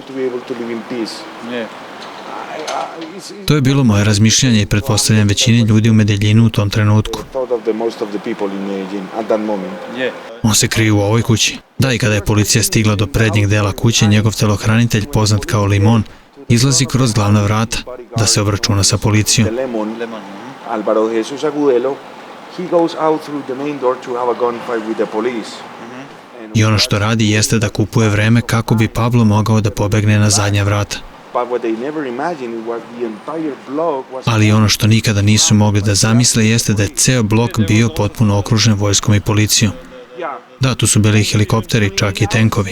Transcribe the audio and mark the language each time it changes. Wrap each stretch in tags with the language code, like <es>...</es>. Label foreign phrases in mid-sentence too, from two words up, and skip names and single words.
<sr>To je bilo moje razmišljanje i pretpostavljam većine ljudi u Medellinu u tom trenutku. On se krije u ovoj kući. Da, i kada je policija stigla do prednjeg dela kuće, njegov telohranitelj, poznat kao Limon, izlazi kroz glavna vrata da se obračuna sa policijom.</sr> <en>Álvaro Jesus Agudelo, he goes out through the main door to have a gunfight with the police.</en> <sr>I ono što radi jeste da kupuje vreme kako bi Pablo mogao da pobegne na zadnja vrata. Ali ono što nikada nisu mogli da zamisle jeste da je ceo blok bio potpuno okružen vojskom i policijom. Da, tu su bili i helikopteri, čak i tenkovi.</sr>